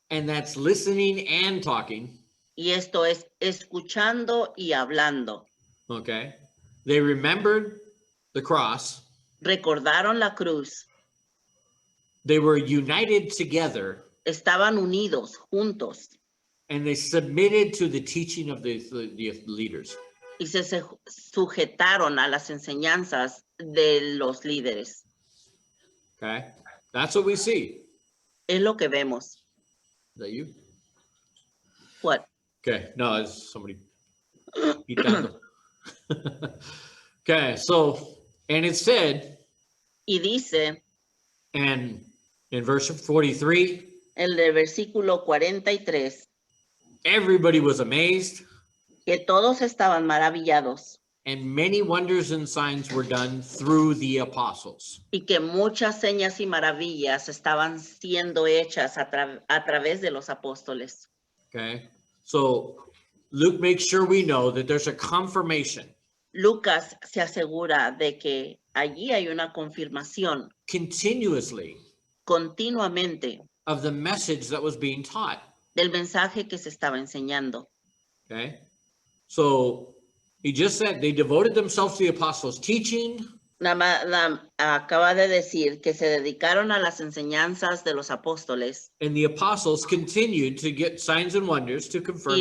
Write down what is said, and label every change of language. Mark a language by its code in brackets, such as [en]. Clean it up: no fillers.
[en] and that's listening and talking. [es] y esto es escuchando y hablando. [en] Okay. They remembered the cross. [es] Recordaron la cruz, [en] They were united together, [es] estaban unidos, juntos, [en] and they submitted to the teaching of the leaders. [es] y se sujetaron a las enseñanzas de los líderes. [en] Okay. That's what we see. [es] Es lo que vemos. [en] Is that you? What? Okay. No, it's somebody. [es] Quitando. [en] Okay. So, and it said, [es] Y dice, [en] and In verse 43, [es] el del versículo 43, [en] everybody was amazed, [es] que todos estaban maravillados [en] and many wonders and signs were done through the apostles. [es] y que muchas señas y maravillas estaban siendo hechas a través de los apóstoles. [en] Okay, so Luke makes sure we know that there's a confirmation [es] Lucas se asegura de que allí hay una confirmación [en] continuously [es] continuamente [en] of the message that was being taught. [es] del mensaje que se estaba enseñando. [en] Okay, so he just said they devoted themselves to the apostles' teaching, [es] Acaba de decir que se dedicaron a las enseñanzas de los apóstoles [en] and the apostles continued to get signs and wonders to confirm